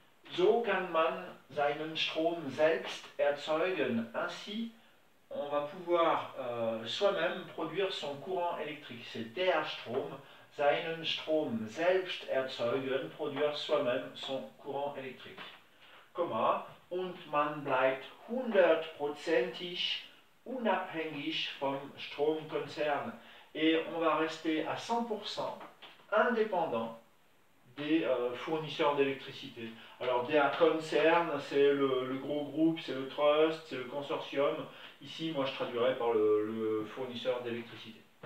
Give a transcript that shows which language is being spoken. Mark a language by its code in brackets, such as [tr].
[de] So kann man seinen Strom selbst erzeugen. [fr] Ainsi, on va pouvoir soi-même produire son courant électrique. C'est der Strom, [de] seinen Strom selbst erzeugen, [fr] produire soi-même son courant électrique. [de] Komma, und man bleibt 100%ig unabhängig vom Stromkonzern. [fr] Et on va rester à 100% indépendant des fournisseurs d'électricité. Alors der Konzern, c'est le gros groupe, c'est le trust, c'est le consortium. Ici, moi je traduirais par le fournisseur d'électricité.